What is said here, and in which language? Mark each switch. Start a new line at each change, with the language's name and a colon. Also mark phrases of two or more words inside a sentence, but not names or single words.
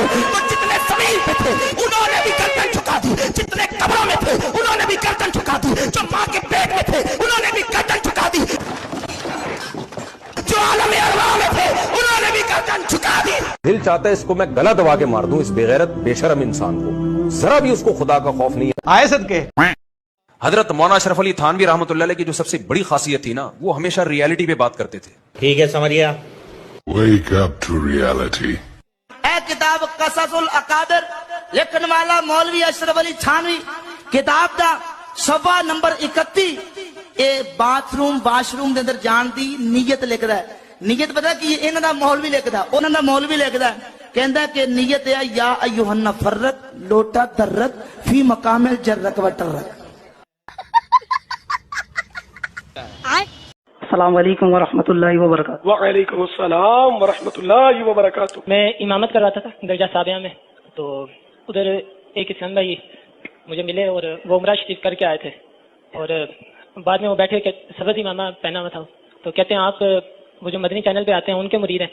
Urdu: تو جتنے زمین پہ تھے انہوں نے بھی گردن جھکا دی، جتنے قبروں میں تھے انہوں نے بھی گردن جھکا دی، جو ماں کے پیٹ میں تھے انہوں نے بھی گردن جھکا دی، جو عالم ارواح میں تھے انہوں نے بھی گردن جھکا دی۔ دل چاہتا ہے اس کو میں گلا دبا کے مار دوں، اس بے غیرت بے شرم انسان کو، ذرا بھی اس کو خدا کا خوف نہیں ہے۔ آئے صدقے۔ حضرت مولانا اشرف علی تھانوی رحمۃ اللہ علیہ کی جو سب سے بڑی خاصیت تھی نا، وہ ہمیشہ ریالٹی پہ بات کرتے تھے۔
Punjabi: ٹھیک ہے سمجھیا۔
English: Wake up to reality.
Punjabi: اے کتاب قصص الاکابر لکھن والا مولوی اشرف علی تھانوی، کتاب دا صفحہ نمبر 31 اے
English: bathroom washroom
Punjabi: دے اندر جان دی نیت لکھدا ہے۔ نیت پتہ کی انہاں دا مولوی لکھدا، انہاں دا مولوی لکھدا کہندا کہ نیت ہے
Arabic: یا ایھا النفرت لوٹا درت فی مقام الجرک و ترک۔ السلام علیکم ورحمۃ اللہ وبرکاتہ۔ وعلیکم السلام ورحمۃ اللہ وبرکاتہ۔
Urdu: میں امامت کرواتا تھا درجہ سابعہ میں، تو ادھر ایک اسلام بھائی مجھے ملے اور وہ عمرہ شریف کر کے آئے تھے، اور بعد میں وہ بیٹھے کہ سبز امامہ پہنا ہوا تھا، تو کہتے ہیں آپ وہ جو مدنی چینل پہ آتے ہیں ان کے مرید ہیں؟